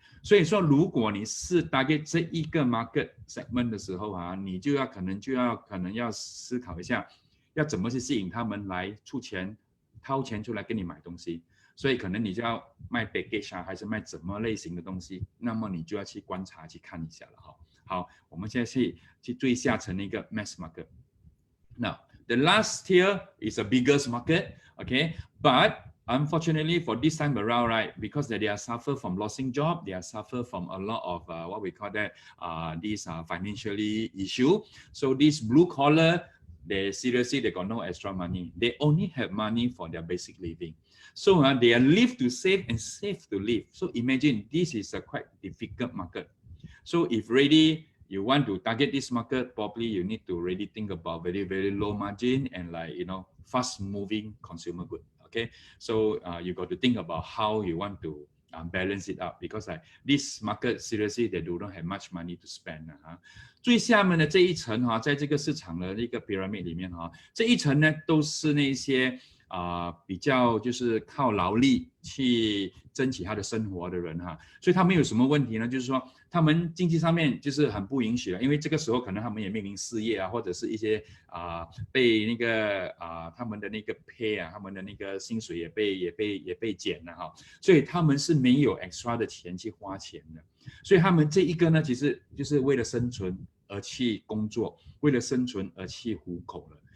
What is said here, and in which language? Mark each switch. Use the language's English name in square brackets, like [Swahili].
[Chinese] 所以说，如果你是 target 这一个 market segment 的时候你就要可能要思考一下，要怎么去吸引他们来掏钱出来跟你买东西。所以可能你就要卖 package 还是卖怎么类型的东西，那么你就要去观察去看一下了好，我们现在去最下层的一个 mass market。 [English] Now the last tier is the biggest market, okay? But unfortunately for this time around, right, because they are suffer from losing job, they are suffer from a lot of what we call that these financially issue. So this blue collar, they got no extra money. They only have money for their basic living. So they are live to save and save to live. So imagine this is a quite difficult market. So if really you want to target this market, probably you need to really think about very, very low margin and fast moving consumer good. Okay, so you got to think about how you want to balance it out because this market seriously they do not have much money to spend [Chinese] 最下面的这一层在这个市场的一个 pyramid 里面这一层呢都是那些比较就是靠劳力去争取他的生活的人所以他们有什么问题呢？就是说他们经济上面就是很不允许因为这个时候可能他们也面临失业或者是一些被那个他们的那个 pay 他们的那个薪水也被减了所以他们是没有 extra 的钱去花钱的。所以他们这一个呢，其实就是为了生存而去工作，为了生存而去糊口了。